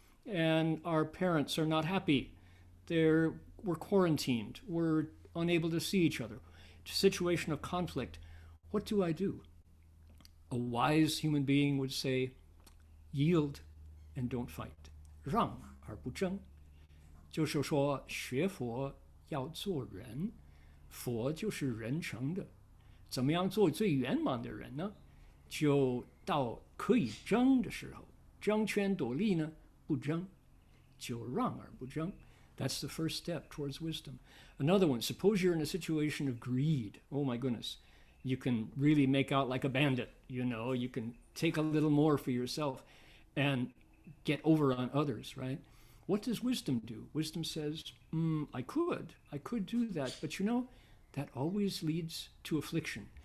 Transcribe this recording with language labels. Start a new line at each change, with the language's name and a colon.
English: And our parents are not happy. We're quarantined. We're unable to see each other. It's a situation of conflict. What do I do? A wise human being would say, yield and don't fight.
Chinese: 让而不争。就是说学佛要做人，佛就是人成的。怎么样做最圆满的人呢？就到可以争的时候，争权夺利呢，不争，就让而不争。
English: That's the first step towards wisdom. Another one, suppose you're in a situation of greed. Oh my goodness. You can really make out like a bandit, you know, you can take a little more for yourself and get over on others, right? What does wisdom do? Wisdom says, I could do that, but you know, that always leads to affliction.